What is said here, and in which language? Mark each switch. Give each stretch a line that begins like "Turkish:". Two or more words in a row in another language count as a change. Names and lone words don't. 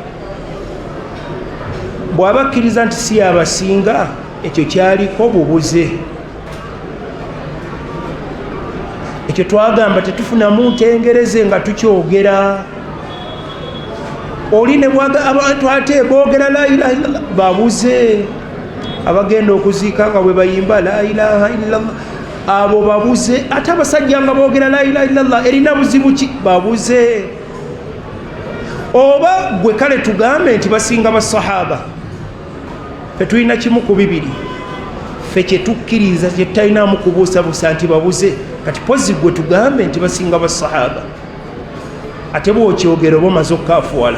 Ganda: Bw'abakkiriza nti si abasinga, ekyo kyaliko bubuze. Ekyo twagamba tetufunamu ntengereze nga tukyogera. Oli ne bwaga abantu ate boogera
Arabic: لا إله إلا الله,
Ganda: babuze. Abagenda okuziika nga bwe bayimba
Arabic: لا إله إلا الله,
Ganda: abo babuze. Ate abasajja nga boogera
Arabic: لا إله إلا الله,
Ganda: erina buzibu ki? Babuze. Oba gwe kale tugambe nti basinga basahaba, fe tulina kimu ku bibiri. Fe kye tukkiriza kye tutalinamu kubuusabuusa nti babuze, kati pozi gwe tugambe nti basinga basahaba, ate bw'okyogera oba omaze okukaafuwala.